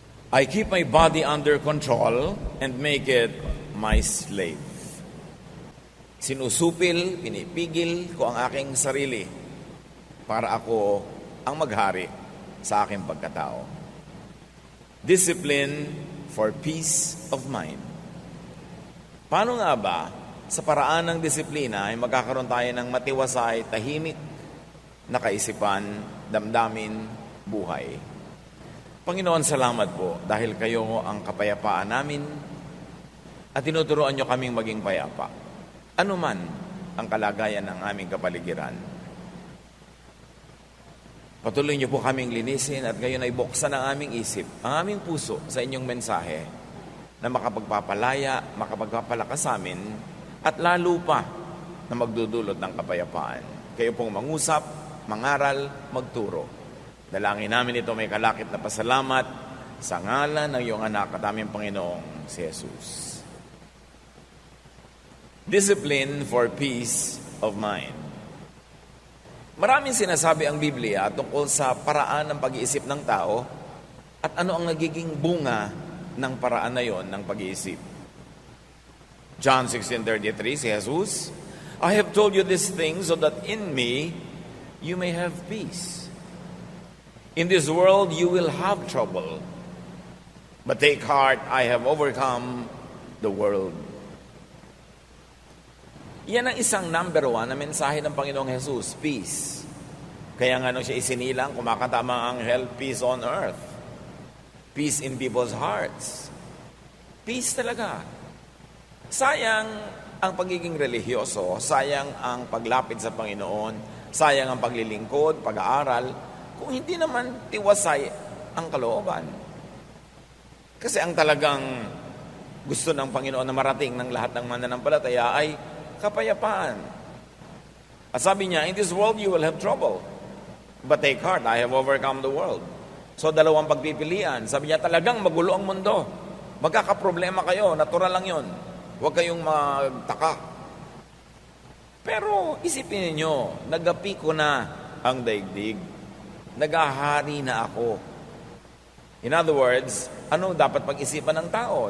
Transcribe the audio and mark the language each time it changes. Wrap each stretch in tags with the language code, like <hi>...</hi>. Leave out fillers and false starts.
<en>I keep my body under control and make it my slave.</en> <tl>Sinusupil, pinipigil ko ang aking sarili para ako ang maghari sa aking pagkatao.</tl> <en>Discipline for peace of mind.</en> <tl>Paano nga ba sa paraan ng disiplina ay magkakaroon tayo ng matiwasay, tahimik na kaisipan, damdamin, buhay? Panginoon, salamat po dahil kayo ang kapayapaan namin at tinuturuan nyo kaming maging payapa. Ano man ang kalagayan ng aming kapaligiran. Patuloy niyo po kaming linisin at ngayon ay buksan ang aming isip, ang aming puso sa inyong mensahe na makapagpapalaya, makapagpapalakas sa amin at lalo pa na magdudulot ng kapayapaan. Kayo pong mangusap, mangaral, magturo. Dalangin namin ito may kalakip na pasalamat sa ngalan ng iyong anak at aming Panginoong si Jesus.</tl> <en>Discipline for peace of mind.</en> <tl>Maraming sinasabi ang Biblia tungkol sa paraan ng pag-iisip ng tao at ano ang nagiging bunga ng paraan na yon ng pag-iisip.</tl> <en>John 16:33, si Jesus, I have told you these things so that in me you may have peace. In this world you will have trouble, but take heart, I have overcome the world.</en> <tl>Yan ang isang number 1 na mensahe ng Panginoong Jesus, peace. Kaya nga nung siya isinilang, kumakatama ang anghel,</tl> <en>peace on earth. Peace in people's hearts.</en> <tl>Peace talaga. Sayang ang pagiging religyoso, sayang ang paglapit sa Panginoon, sayang ang paglilingkod, pag-aaral, kung hindi naman tiwasay ang kalooban. Kasi ang talagang gusto ng Panginoon na marating ng lahat ng mananampalataya ay kapayapaan. At sabi niya,</tl> <en>in this world you will have trouble. But take heart, I have overcome the world.</en> <tl>So dalawang pagpipilian. Sabi niya, talagang magulo ang mundo. Magkakaproblema kayo, natural lang yon. Huwag kayong magtaka. Pero isipin niyo, nagapi ko na ang daigdig. Nagahari na ako.</tl> <en>In other words,</en> <tl>ano dapat pag-isipan ng tao?</tl>